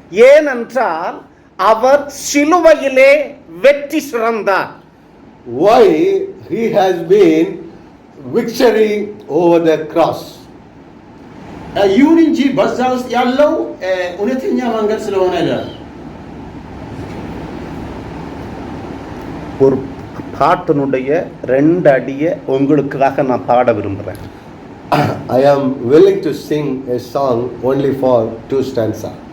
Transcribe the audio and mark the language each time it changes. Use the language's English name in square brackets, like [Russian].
[Tamil] ஏனென்றால் அவர் சிலுவையிலே வெற்றி சிறந்தார். [English] Why? He has been victory over the cross. [Amharic] ይሁን እንጂ በዛ ውስጥ ያለው እውነተኛ መንገድ ስለሆነ ይላል። [Tamil] ஒரு பாட்டினுடைய 2 அடியை உங்களுக்காக நான் பாட விரும்புகிறேன். [English] I am willing to sing a song only for 2 stanza.